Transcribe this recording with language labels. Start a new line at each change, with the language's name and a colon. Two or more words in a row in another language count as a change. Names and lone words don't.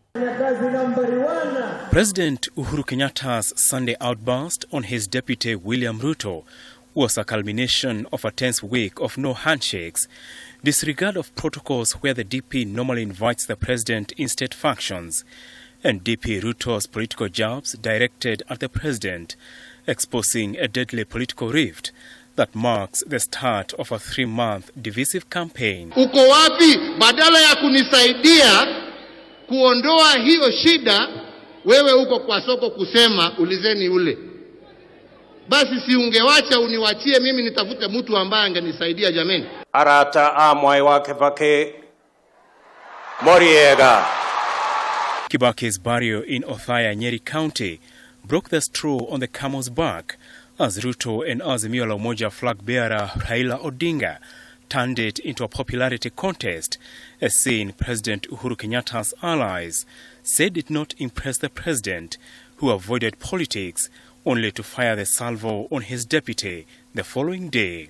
English: President Uhuru Kenyatta's Sunday outburst on his deputy William Ruto was a culmination of a tense week of no handshakes, disregard of protocols where the DP normally invites the president in state functions, and DP Ruto's political jabs directed at the president, exposing a deadly political rift that marks the start of a 3-month divisive campaign.
Swahili: Uko wapi? Badala ya kunisaidia kuondoa hiyo shida, wewe uko kwa soko kusema ulizeni ule. Basi si ungewacha uniwachie mimi nitafute mtu ambaye angenisaidia jameni. Arata amwai wake vake Moriega.
English: Kibaki's burial in Othaya, Nyeri County, broke the straw on the camel's back as Ruto and Azimio la Umoja flag bearer Raila Odinga turned it into a popularity contest, as seen President Uhuru Kenyatta's allies said did not impress the president, who avoided politics only to fire the salvo on his deputy the following day.